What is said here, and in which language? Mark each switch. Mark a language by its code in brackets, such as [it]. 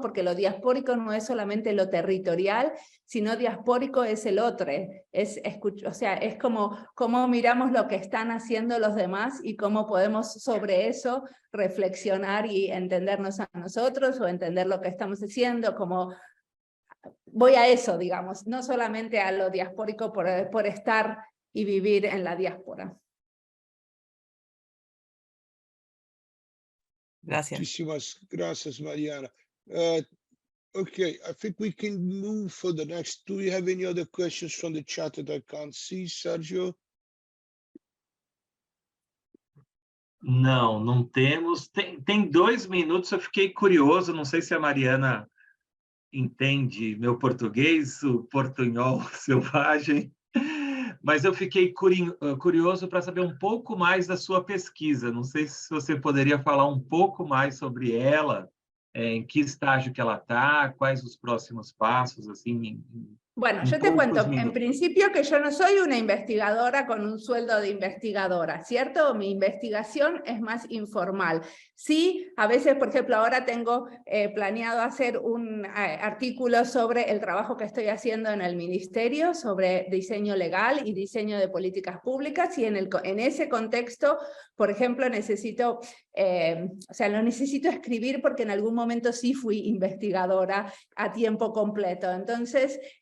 [es] Porque lo diaspórico no es solamente lo territorial, sino diaspórico es el otro, o sea, es como cómo miramos lo que están haciendo los demás y cómo podemos sobre eso reflexionar y entendernos a nosotros o entender lo que estamos haciendo, como voy a eso, digamos, no solamente a lo diaspórico por estar y vivir en la diáspora. Gracias. Muchísimas gracias, Mariana. [en] Okay, I think we can move for the next. Do we have any other questions from the chat that I can't see, Sergio? [pt] Não temos. Tem 2 minutos, eu fiquei curioso, não sei se a Mariana entende meu português, o portunhol selvagem, mas eu fiquei curioso para saber um pouco mais da sua pesquisa. Não sei se você poderia falar um pouco mais sobre ela, em que estágio que ela está, quais os próximos passos, assim. [es] Bueno, yo te cuento, en principio que yo no soy una investigadora con un sueldo de investigadora, ¿cierto? Mi investigación es más informal. Sí, a veces, por ejemplo, ahora tengo planeado hacer un artículo sobre el trabajo que estoy haciendo en el ministerio, sobre diseño legal y diseño de políticas públicas, y en ese contexto, por ejemplo, necesito, o sea, lo necesito escribir porque en algún momento sí fui investigadora a tiempo completo. Entonces,